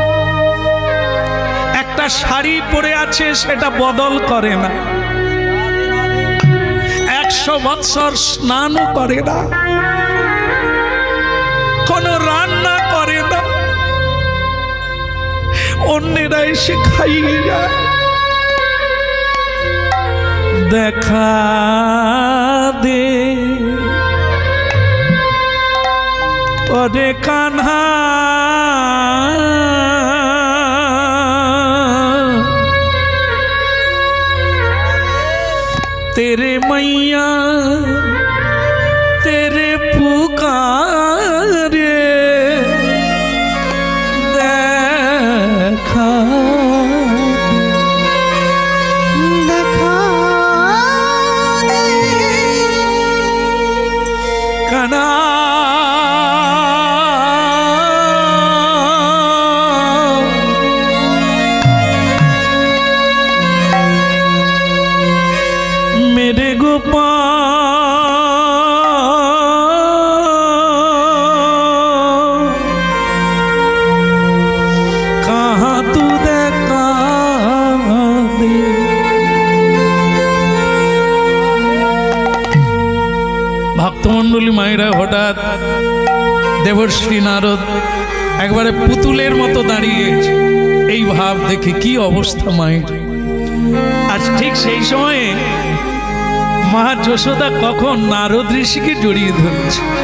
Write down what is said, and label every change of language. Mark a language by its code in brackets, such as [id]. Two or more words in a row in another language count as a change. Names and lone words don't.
[bn] একটা শাড়ি পরে আছে সেটা বদল করে না, 100 বৎসর স্নানও করে না, কোনো রান্না করে না, অন্যেরা এসে খাইয়ে যায়। দেখা দে ওরে কাन्हा, [hi] तेरे मैया तेरे पुकारे देखा [bn] দেখা দে [hi] कना मेरे गोपाल कहाँ तू देखा दे। [bn] ভক্তমণ্ডলী মায়েরা হঠাৎ দেবর্ষী নারদ একবারে পুতুলের মতো দাঁড়িয়েছে, এই ভাব দেখে কি অবস্থা মায়ের। আজ ঠিক সেই সময়ে মা যশোদা কখন নারদ ঋষিকে জড়িয়ে ধরেছে।